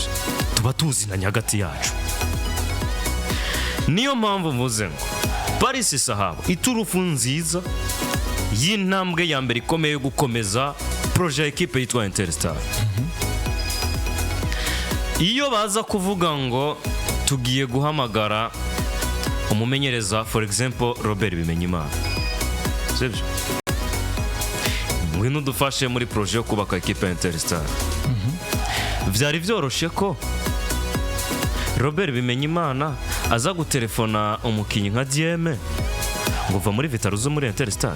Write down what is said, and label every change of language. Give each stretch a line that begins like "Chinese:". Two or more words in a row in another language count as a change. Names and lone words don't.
Rundi: Tuba tuzinanye hagati yacu. Niyo mpamvu mvuze ngo Paris Sahabo iturufu nziza y'intambwe ya mbere ikomeye yo gukomeza
French: projet equipe
Rundi: yitwa Interstar. Iyo baza kuvuga ngo tugiye guhamagara umumenyereza,
English: for example Robert Bimenyimana, sibyo?
Rundi: Ngwino dufashe muri projet yo kubaka equipe Interstar. Vyari vyoroshe ko Robert Bimenyimana aza gutelefona umukinyi nka Dieme ngo va muri Vitaro zo muri Interstar.